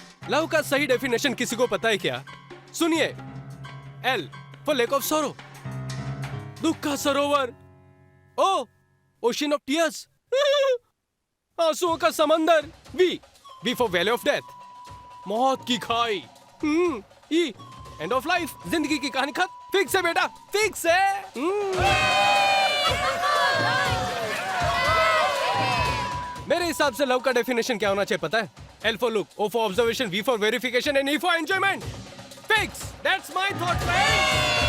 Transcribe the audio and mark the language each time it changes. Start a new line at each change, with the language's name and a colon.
Hindi: Love का सही definition किसी को पता है क्या?
English: सुनिए, L for lake of sorrow,
Hindi: दुख का सरोवर।
English: O, ocean of tears,
Hindi: आंसुओं का समंदर।
English: V for valley of death,
Hindi: मौत की खाई। E,
English: end of life,
Hindi: जिंदगी की कहानी खत्म। फिक्स है बेटा, फिक्स है। मेरे हिसाब से लव का डेफिनेशन क्या होना चाहिए पता है?
English: L for look, O for observation, V for verification and E for enjoyment. Fix. That's my thought, friends.